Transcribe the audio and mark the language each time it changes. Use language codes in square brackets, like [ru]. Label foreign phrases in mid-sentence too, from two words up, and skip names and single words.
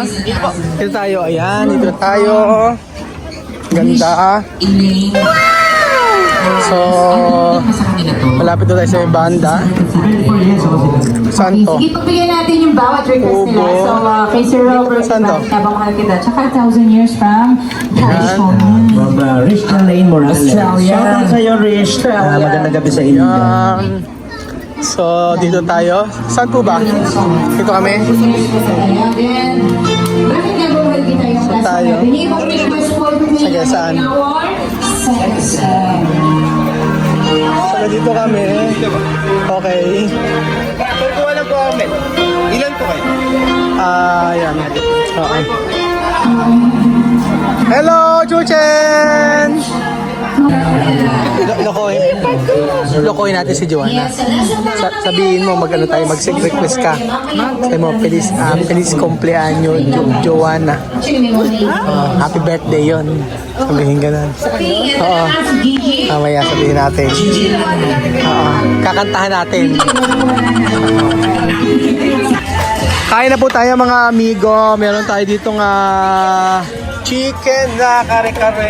[tl] Dito tayo, ayan. Dito tayo. Ganda. So, malapit na tayo sa may banda. Saan to? Sige, pagbigyan natin yung bawat request nila. Opo. So, kay Sir Robert, Saan to? tabang mahal kita. Tsaka [en] 1,000 years from California. From Rishna Lane, Morales. Australia. [tl] Shout out sa'yo, Rish. Magandang gabi sa inyo. So, dito tayo. Saan po ba? Dito kami. Ayan, then, bakit nga ba mahal kita yung last tayo? na? Binibang request po Sige, saan? So, dito kami. Okay. Kung kuha lang po kami, ilan po kayo? Ayan. Oo. Hello, Chuchen! Lokohin natin si Joanna. Sabihin mo, mag-ano tayo, mag-request ka. Sabihin mo, [es] feliz cumpleaños, [tl] Joanna. [en] Happy birthday [tl] yon. Sabihin ganun. Oo. Mamaya sabihin natin. Oo. Kakantahan natin. Kain na po tayo mga amigo. Meron tayo dito nga chicken na kare-kare.